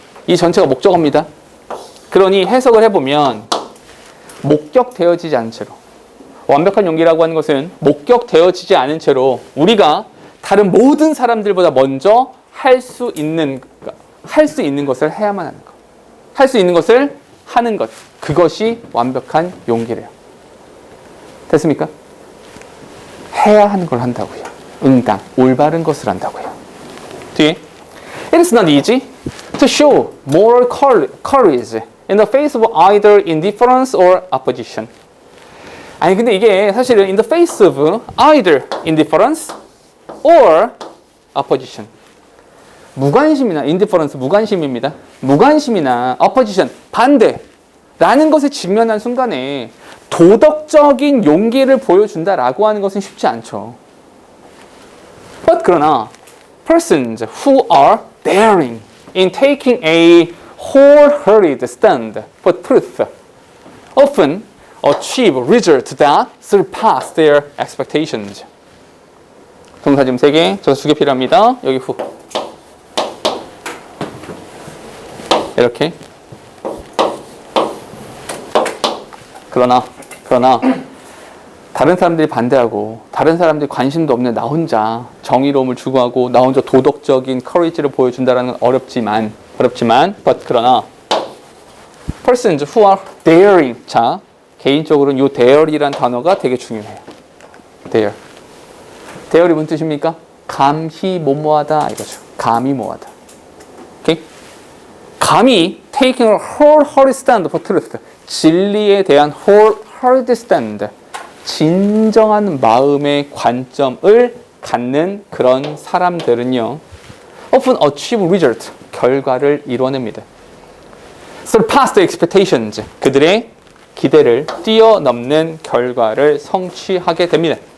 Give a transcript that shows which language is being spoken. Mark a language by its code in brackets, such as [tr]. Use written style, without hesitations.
[ko] 이 전체가 목적어입니다. 그러니 해석을 해보면 목격되어지지 않은 채로, 완벽한 용기라고 하는 것은 목격되어지지 않은 채로 우리가 다른 모든 사람들보다 먼저 할 수 있는 것을 해야만 하는 것. 할 수 있는 것을 하는 것. 그것이 완벽한 용기래요. 됐습니까? 해야 하는 걸 한다고요. 응당, 올바른 것을 한다고요. [en] 뒤에 It is not easy to show moral courage in the face of either indifference or opposition. [ko] 아니 근데 이게 사실은 [en] in the face of either indifference or opposition. [ko] 무관심이나 indifference 무관심입니다. 무관심이나 opposition 반대라는 것에 직면한 순간에 도덕적인 용기를 보여준다라고 하는 것은 쉽지 않죠. [en] But [ko] 그러나 [en] persons who are daring in taking a wholehearted stand for truth often achieve results that surpass their expectations. [ko] 동사 지금 3개, 저 2개 필요합니다. 여기 후. 이렇게. 그러나 다른 사람들이 반대하고 다른 사람들이 관심도 없는 나 혼자 정의로움을 추구하고 나 혼자 도덕적인 커리지를 보여준다는 건 어렵지만 but 그러나 [en] persons who are daring. [ko] 자, 개인적으로는 요 dare이란 단어가 되게 중요해요. dare이 무슨 뜻입니까? 감히 뭐뭐하다 이거죠. 감히 뭐하다. 오케이? 감히 [en] taking a wholehearted stand for truth. [ko] 진리에 대한 [en] wholehearted stand. [ko] 진정한 마음의 관점을 갖는 그런 사람들은요. [en] often achieve result. [ko] 결과를 이뤄냅니다. [en] surpass the expectations. [ko] 그들의 기대를 뛰어넘는 결과를 성취하게 됩니다.